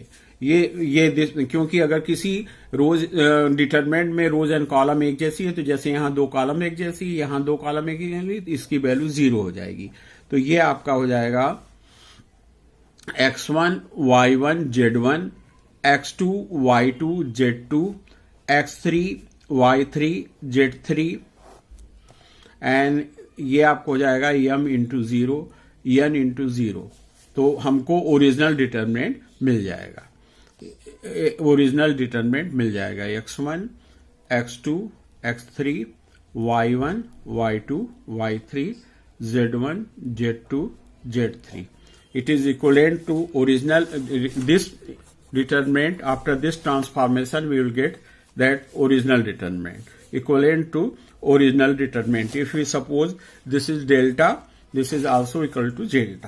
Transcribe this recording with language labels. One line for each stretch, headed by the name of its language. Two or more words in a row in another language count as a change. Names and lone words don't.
Hindi: ये क्योंकि अगर किसी रोज डिटरमिनेंट में
English: rows and column
Hindi: एक जैसी है, तो जैसे यहां 2 कॉलम एक जैसी, यहां 2 कॉलम एक जैसी, तो इसकी वैल्यू 0 हो जाएगी। तो ये आपका हो जाएगा x1, y1, z1, x2, y2, z2, x3, y3, z3, एंड ये आपको हो जाएगा m इंटू 0, n इंटू 0। तो हमको
English: original determinant
Hindi: मिल जाएगा,
English: original determinant
Hindi: मिल जाएगा x1, x2, x3, y1 y2 y3 z1 z2 z3.
English: It is equivalent to original this determinant. After this transformation we will get that original determinant equivalent to original determinant. If we suppose this is delta, this is also equal to delta.